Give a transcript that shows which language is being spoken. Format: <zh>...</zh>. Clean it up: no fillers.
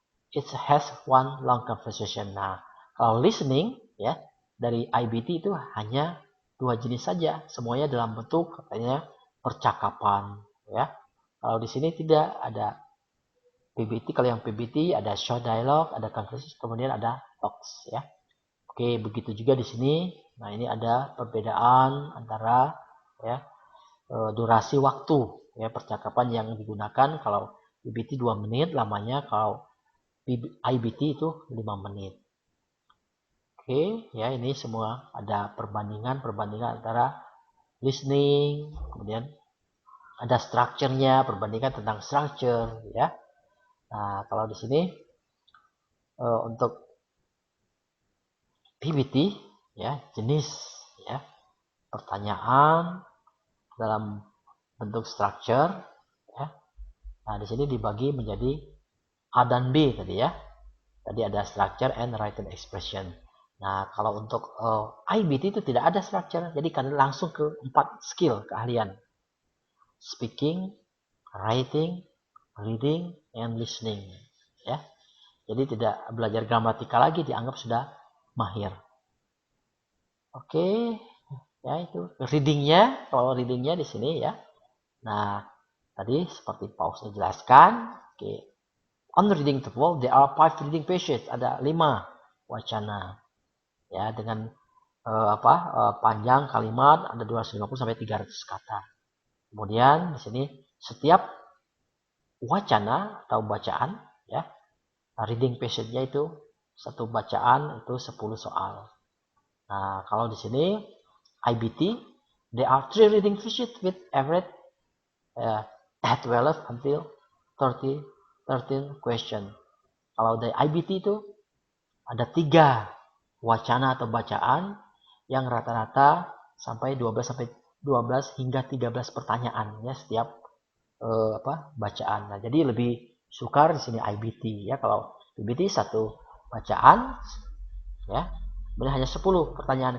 <en>It has one long conversation.</en> <id>Nah, kalau listening ya dari IBT itu hanya 2 jenis saja, semuanya dalam bentuk katanya percakapan ya. Kalau di sini tidak ada PBT. Kalau yang PBT ada short dialogue, ada conversation, kemudian ada talks ya. Oke, begitu juga di sini. Nah, ini ada perbedaan antara ya durasi waktu ya percakapan yang digunakan. Kalau PBT 2 menit lamanya, kalau IBT itu 5 menit. Oke, ya ini semua ada perbandingan antara listening, kemudian ada structure-nya, perbandingan tentang structure ya. Nah, kalau di sini untuk PBT ya jenis ya pertanyaan dalam bentuk structure ya. Nah, di sini dibagi menjadi A dan B tadi ya. Tadi ada structure and written expression. Nah, kalau untuk IBT itu tidak ada structure, jadi kalian langsung ke 4 skill keahlian.</id> <en>Speaking, writing, reading, and listening.</en> <id>Ya. Jadi tidak belajar gramatika lagi, dianggap sudah mahir. Oke, ya itu readingnya. Kalau readingnya di sini ya. Nah, tadi seperti Pausnya jelaskan.</id> <en>Oke, on reading the wall, there are 5 reading pages.</en> <id>Ada 5 wacana. Ya, dengan panjang kalimat ada 250 sampai 300 kata. Kemudian di sini setiap wacana atau bacaan ya, reading passage-nya itu satu bacaan itu 10 soal. Nah, kalau di sini IBT,</id> <en>there are 3 reading passages with average 12 until 13 question.</en> <id>Kalau dari IBT itu ada 3 wacana atau bacaan yang rata-rata sampai 12 hingga 13 pertanyaan ya setiap bacaan. Nah, jadi lebih sukar di sini IBT ya. Kalau IBT satu bacaan ya, benar hanya 10 pertanyaan.</id>